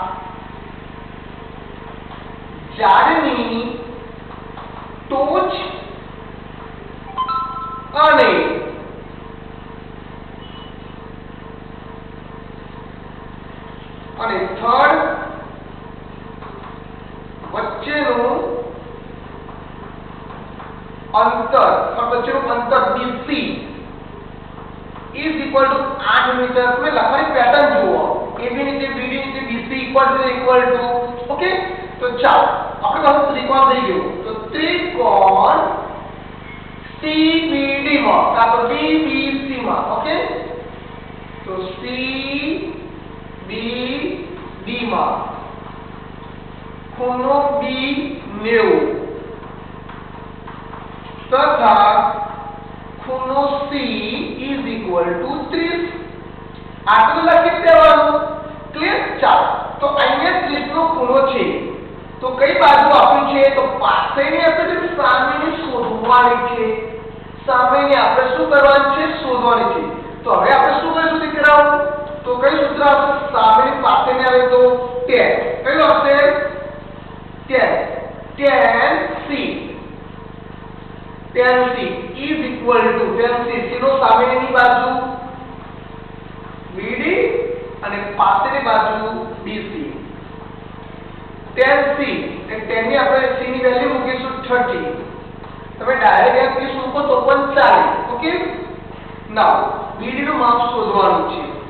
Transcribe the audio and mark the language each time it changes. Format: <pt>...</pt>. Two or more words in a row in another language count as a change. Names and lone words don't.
<gu>ઝાડની ટોચ અને થડ વચ્ચેનું અંતર</gu> <en>BC is equal to 8</en> <gu>મીટર. તમે લખવાની પેટર્ન જુઓ, AB નીચે BD નીચે BC</gu> <en>equal to.</en> <gu>ઓકે, તો ચાલો આપણે કહું ત્રિકોણ થઈ ગયું. તો ત્રિકોણ CBD માં કાં તો BBC માં. ઓકે, તો CBD માં ખૂણો B 90 તથા ખૂણો C</gu> <en>is equal to 30.</en> <gu>આટલું લખી દેવાનું. ક્લિયર? ચાલો તો અહીંયા 30 નો ખૂણો છે તો કઈ બાજુ આપ્યું છે? તો પાસેની આપણે જે સામેની શોધવાની છે. સામેની આપણે શું કરવાની છે? શોધવાની છે. તો હવે આપણે શું કરીશું દીકરાઓ? તો કઈ સૂત્ર આવશે? સામેની પાસેની આવે તો tan. કયું આવશે? tan.</gu> <en>tan C is equal to tan C</en> <gu>નો સામેની બાજુ BD અને પાસેની બાજુ BC. tan C, tan ની આપણે C ની વેલ્યુ મૂકીશું 30 તમે ડાયરેક્ટ 30 મૂકો તો પણ ચાલે.</gu> <en>okay, now</en> <gu>BD નું માપ શોધવાનું છે.</gu>